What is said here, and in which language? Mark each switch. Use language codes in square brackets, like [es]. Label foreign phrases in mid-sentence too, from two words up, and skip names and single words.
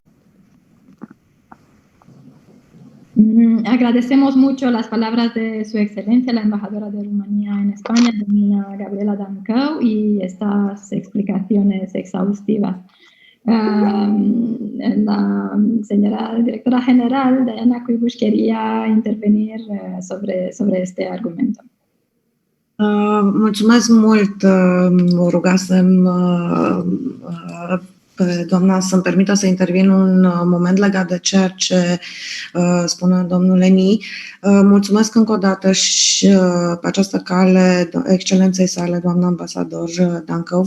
[es] Agradecemos mucho las palabras de Su Excelencia, la embajadora de Rumanía en España, doña Gabriela Dancău, y estas explicaciones exhaustivas. La señora directora general, Diana Cuibuș, quería intervenir sobre este argumento. [ro] Mulțumesc mult, vă ruga pe doamna să-mi permită să intervin un moment legat de ceea ce spune domnul Leni. Mulțumesc încă o dată și pe această cale excelenței sale, doamna ambasador Dancău.